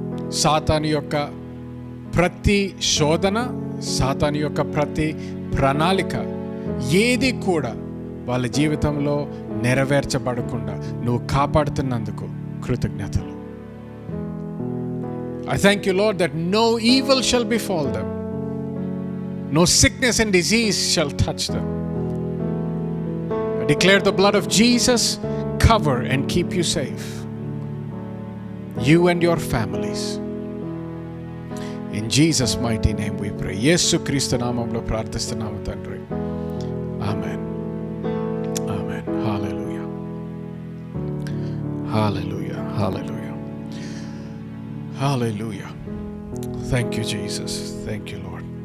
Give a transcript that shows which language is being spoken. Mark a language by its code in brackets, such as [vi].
[te] సాతాను యొక్క ప్రతి శోధన, సాతాను యొక్క ప్రతి ప్రణాళిక ఏది కూడా వాళ్ళ జీవితంలో నెరవేర్చబడకుండా నువ్వు కాపాడుతున్నందుకు కృతజ్ఞతలు. [en] I thank you, Lord, that no evil shall befall them. No sickness and disease shall touch them. I declare the blood of Jesus cover and keep you safe. You and your families. In Jesus' mighty name we pray. [te] యేసు క్రీస్తు నామములో ప్రార్థిస్తున్నాము తండ్రి. ఆమేన్. ఆమేన్. హల్లెలూయా. [en] హల్లెలూయా. హల్లెలూయా. హల్లెలూయా. Thank you Jesus. Thank you Lord.